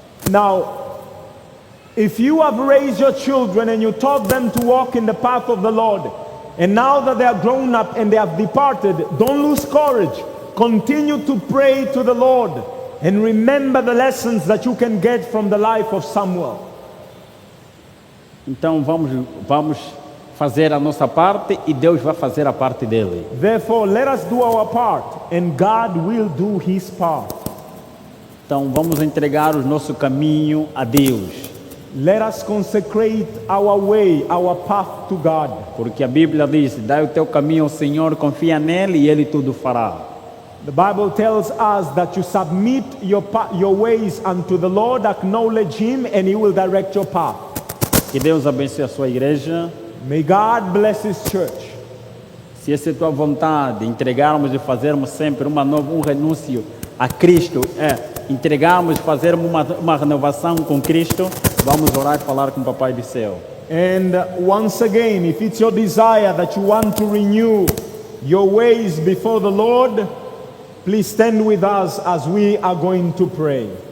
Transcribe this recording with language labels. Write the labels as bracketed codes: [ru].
[en] Now, if you have raised your children and you taught them to walk in the path of the Lord, and now that they are grown up and they have departed, don't lose courage. Continue to pray to the Lord and remember the lessons that you can get from the life of Samuel. [pt] Então vamos fazer a nossa parte e Deus vai fazer a parte dele. [en] Therefore, let us do our part and God will do his part. [pt] Então vamos entregar o nosso caminho a Deus. [en] Let us consecrate our way, our path to God. [pt] Porque a Bíblia diz: dá o teu caminho ao Senhor, confia nele e ele tudo fará. [en] The Bible tells us that you submit your ways unto the Lord, acknowledge him and he will direct your path. [pt] Que Deus abençoe a sua igreja. [en] May God bless his church. [pt] Se essa é a tua vontade, entregarmos e fazermos sempre um renúncio a Cristo, entregarmos, fazermos uma renovação com Cristo, vamos orar e falar com o Papai do Céu. [en] And once again, if it's your desire that you want to renew your ways before the Lord, Please stand with us as we are going to pray.